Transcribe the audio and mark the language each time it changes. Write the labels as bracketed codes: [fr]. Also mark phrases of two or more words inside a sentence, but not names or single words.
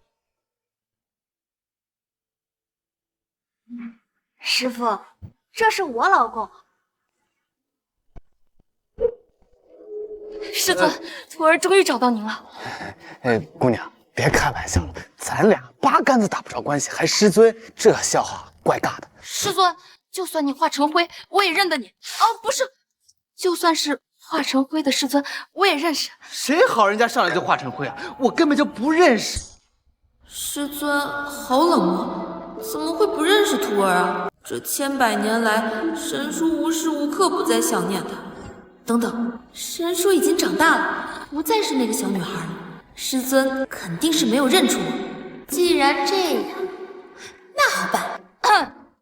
[zh] 師父，這是我老公。师尊，徒兒終於找到您了。哎，姑娘，別開玩笑了，咱倆八竿子打不着關係，還師尊，這笑話怪尬的。師尊，就算你化成灰，我也認得你。哦，不是，就算是化成灰的師尊，我也認識。誰好人家上來就化成灰啊？我根本就不認識。師尊好冷漠，怎麼會不認識徒兒啊？這千百年來，神叔無時無刻不在想念他。等等，神叔已經長大了，不再是那個小女孩了。師尊肯定是沒有認出我。既然這樣，那好辦。